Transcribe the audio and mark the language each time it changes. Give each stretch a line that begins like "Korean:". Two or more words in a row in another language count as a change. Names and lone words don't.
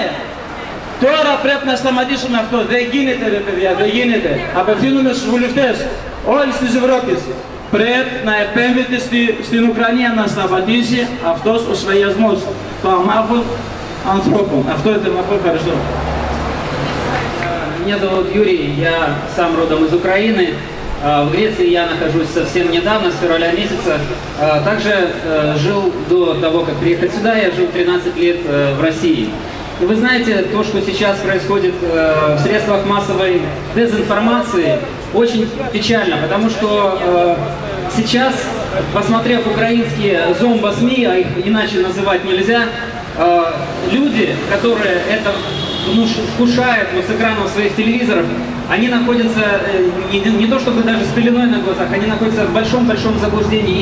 Greek: Τώρα πρέπει να σταματήσουμε αυτό. Δεν γίνεται ρε παιδιά, δεν γίνεται. Απευθύνουμε στους βουλευτές όλης της Ευρώπης. Πρέπει να επέμβετε στην Ουκρανία, να σταματήσει αυτός ο σφαγιασμός των αμάχων ανθρώπων. Αυτό είναι το ευχαριστώ.
Russian: Меня зовут Юрий, я сам родом из Украины. В Греции я нахожусь совсем недавно, с февраля месяца. Также жил до того, как приехать сюда, я жил 13 лет в России. И вы знаете, то, что сейчас происходит в средствах массовой дезинформации, очень печально, потому что сейчас, посмотрев украинские зомбо-СМИ, а их иначе называть нельзя, люди, которые это вкушают с экранов своих телевизоров, они находятся не то чтобы даже с пеленой на глазах, они находятся в большом-большом заблуждении.